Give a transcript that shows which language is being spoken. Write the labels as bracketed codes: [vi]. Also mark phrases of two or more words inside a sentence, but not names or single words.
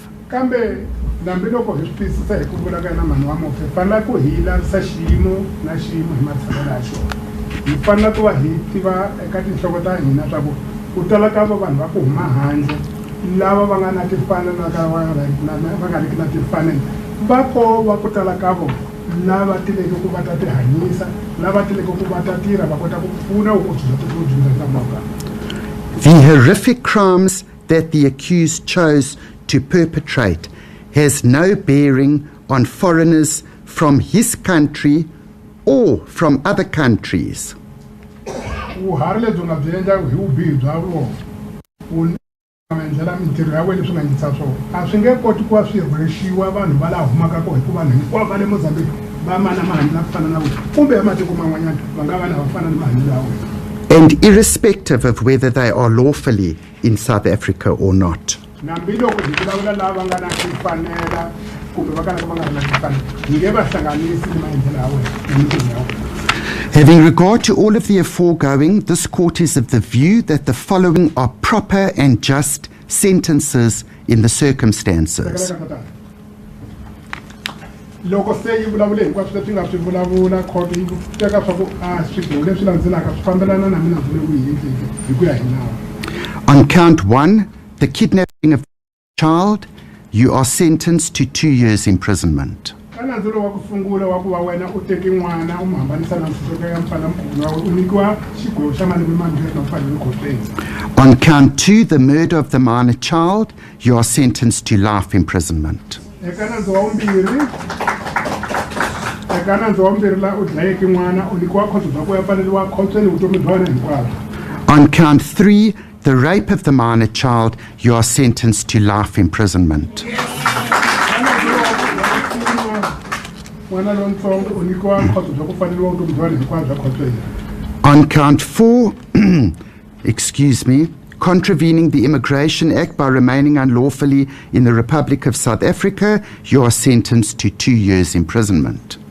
[ts] Kambe nambi loko hi swi twisisa hi ku vula ka yena mhani wa mufi hi fanele ku hi lavisisa xiyimo na xiyimo hi matshamelo ya xona. Hi fanele ku va hi tiva eka tinhloko ta hina swa ku tala ka vanhu va ku huma handle lava va nga na timfanelo ka va nga ri na timfanelo va ko va ku tala ka vona lava tileke ku va ta tihanyisa lava tileke ku va ta tirha va kota ku pfuna ku dyondza. [en] The horrific crimes that the accused chose to perpetrate has no bearing on foreigners from his country or from other countries. [ts] Vuharhi lebyi nga byi endla hi vubihi bya vona u endlela mintirho ya wena leswi nga endlisa swona a swi nge koti ku va swi rhwexiwa vanhu va laha humaka kona hikuva vanhu hinkwavo va le Mozambique va mana mahanyelo ku fana na vona kumbe ya matiko man'wanyana va nga va na va fana na mahanyelo ya wena. [en] And irrespective of whether they are lawfully in South Africa or not. [ts] Nambi loko hi vulavula lava nga na timfanelo kumbe va kana va nga na timfanelo hi nge va hlanganisi ni maendlelo ya wena na mintirho ya wena. [en] Having regard to all of the aforegoing, this court is of the view that the following are proper and just sentences in the circumstances. [ts] Loko se yi vulavule hinkwaswo leswi nga swi vulavula court yi teka swa ku swiboho leswi landzelaka swi fambelana na mina ndzi ku hi endleke hi ku ya hi nawu. [en] On count 1, the kidnapping of a child, you are sentenced to 2 years imprisonment. [ts] Ka nandzu lowu wa ku sungula wa ku va wena u teki n'wana u n'wi hambanisa na mfumo ya mfana mkhulu wa u nyikiwa xiboho xa malembe mambirhi na mfanelo khoteni. [en] On count 2, the murder of the minor child, you are sentenced to life imprisonment. [ts] Eka nandzu wa vumbirhi la u dlayeke n'wana u nyikiwa khoto bya ku ya pfaleriwa khoteni vutomi bya wena hinkwabyo. [en] On count 3, the rape of the minor child, you are sentenced to life imprisonment. On count 4, contravening the Immigration Act by remaining unlawfully in the Republic of South Africa, you are sentenced to 2 years imprisonment.